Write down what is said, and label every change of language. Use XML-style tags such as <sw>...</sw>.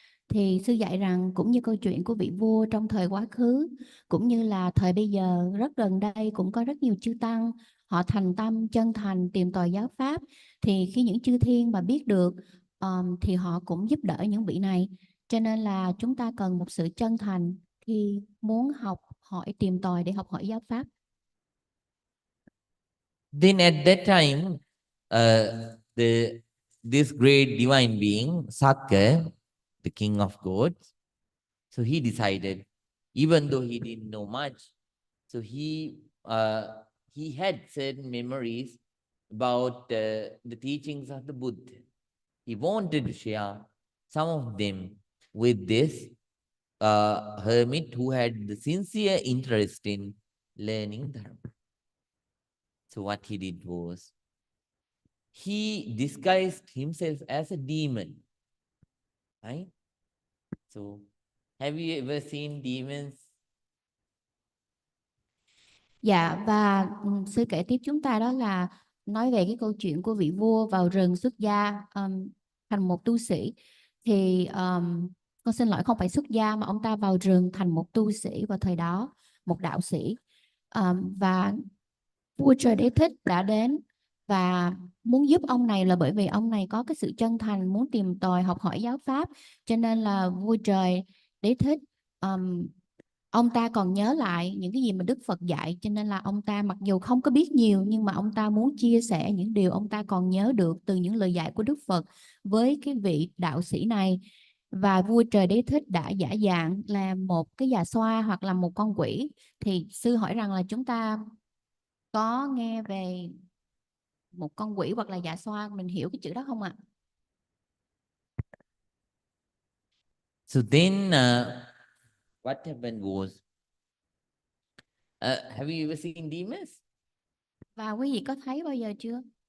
<vi>Thì sư dạy rằng cũng như câu chuyện của vị vua trong thời quá khứ, cũng như là thời bây giờ rất gần đây cũng có rất nhiều chư tăng, họ thành tâm chân thành tìm tòi giáo pháp. Thì khi những chư thiên mà biết được thì họ cũng giúp đỡ những vị này. Cho nên là chúng ta cần một sự chân thành khi muốn học hỏi tìm tòi để học hỏi giáo pháp.</vi> <en>Then at that time, this great divine being, Sakka, the king of gods, so he decided, even though he didn't know much, so he had certain memories about the teachings of the Buddha. He wanted to share some of them with this hermit who had the sincere interest in learning Dharma. So what he did was, he disguised himself as a demon, right? So have you ever seen demons?</en> <vi>Dạ, và sư kể tiếp chúng ta đó là nói về cái câu chuyện của vị vua vào rừng xuất gia thành một tu sĩ. Thì con xin lỗi, không phải xuất gia mà ông ta vào rừng thành một tu sĩ vào thời đó, một đạo sĩ. Và vua Trời Đế Thích đã đến và muốn giúp ông này là bởi vì ông này có cái sự chân thành muốn tìm tòi học hỏi giáo pháp, cho nên là vua Trời Đế Thích ông ta còn nhớ lại những cái gì mà Đức Phật dạy, cho nên là ông ta mặc dù không có biết nhiều nhưng mà ông ta muốn chia sẻ những điều ông ta còn nhớ được từ những lời dạy của Đức Phật với cái vị đạo sĩ này. Và vua Trời Đế Thích đã giả dạng là một cái già xoa hoặc là một con quỷ. Thì sư hỏi rằng là chúng ta có nghe về một con quỷ hoặc là dạ xoa, mình hiểu cái chữ đó không ạ?</vi> <en>So then what happened was, have you ever seen demons?</en> <vi>Và quý vị có thấy bao giờ chưa?</vi>